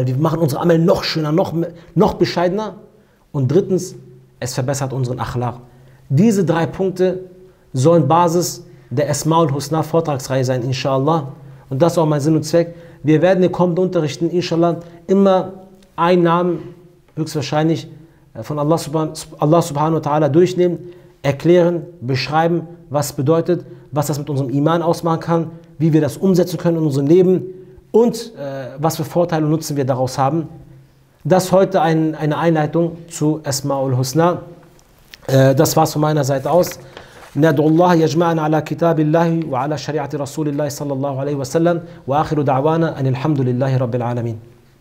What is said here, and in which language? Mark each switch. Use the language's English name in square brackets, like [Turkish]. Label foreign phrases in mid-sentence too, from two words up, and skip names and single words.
[German] Wir machen unsere Amal noch schöner, noch bescheidener. Und drittens, es verbessert unseren Achlaq. Diese 3 Punkte sollen Basis der Asmaul Husna Vortragsreihe sein, inshallah. Und das ist auch mein Sinn und Zweck. Wir werden in den kommenden Unterrichten, inshallah, immer einen Namen, höchstwahrscheinlich von Allah [Arabic] سبحانه وتعالى [German] durchnehmen, erklären, beschreiben, was bedeutet, was das mit unserem Iman ausmachen kann, wie wir das umsetzen können in unserem Leben und was für Vorteile und Nutzen wir daraus haben. Das heute eine Einleitung zu Asmaul Husna. Das war's von meiner Seite aus. [Arabic] ندعو الله يجمعنا على كتاب الله وعلى شريعة رسول الله صلى الله عليه وسلم وآخر دعوانا أن الحمد لله رب العالمين.